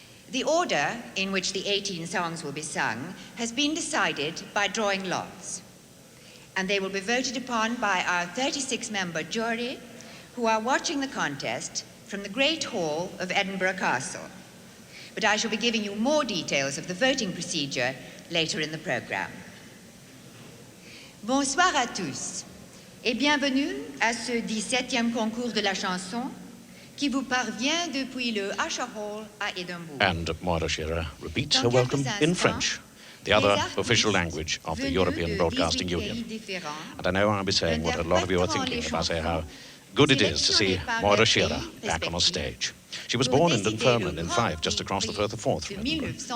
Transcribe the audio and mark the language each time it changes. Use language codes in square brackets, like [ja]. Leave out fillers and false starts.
[en] The order in which the 18 songs will be sung has been decided by drawing lots. And they will be voted upon by our 36-member jury, who are watching the contest from the Great Hall of Edinburgh Castle. But I shall be giving you more details of the voting procedure later in the programme. [fr] Bonsoir à tous et bienvenue à ce 17e concours de la chanson qui vous parvient depuis le Usher Hall à Edinburgh. [en] And Moira Shearer repeats her welcome in French, the other official language of the European Broadcasting Union. And I know I'll be saying what a lot of you are thinking if I say how good it is to see Moira Shearer back on a stage. She was born in Dunfermline in Fife, just across the Firth of Forth from Edinburgh.